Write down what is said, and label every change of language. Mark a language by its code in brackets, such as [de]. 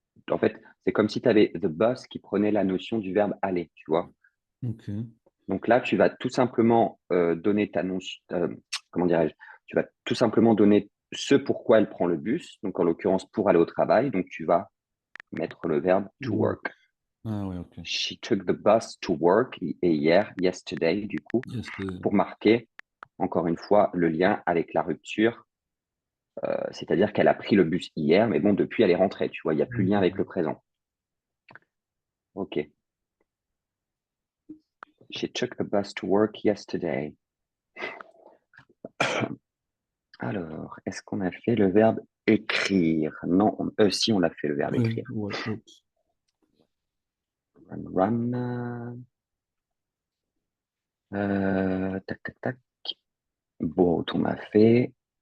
[fr] En fait, c'est comme si tu avais the bus qui prenait la notion du verbe aller, tu vois. Ok. Donc là, tu vas tout simplement donner ta notion... comment dirais-je? Tu vas tout simplement donner ce pourquoi elle prend le bus, donc en l'occurrence pour aller au travail. Donc tu vas mettre le verbe to work. Ah ouais, ok. [en] She took the bus to work, [fr] et hier, [en] yesterday, [fr] du coup, [en] Yesterday. [fr] pour marquer, encore une fois, le lien avec la rupture, c'est-à-dire qu'elle a pris le bus hier, mais bon, depuis, elle est rentrée, tu vois, il n'y a plus de lien avec le présent. OK. [en] She took the bus to work yesterday. [fr] Alors, est-ce qu'on a fait le verbe écrire? Non, si, on a fait le verbe écrire. Ouais, oups. [en] Run. [fr] Tac, tac, tac. Bon, on a fait.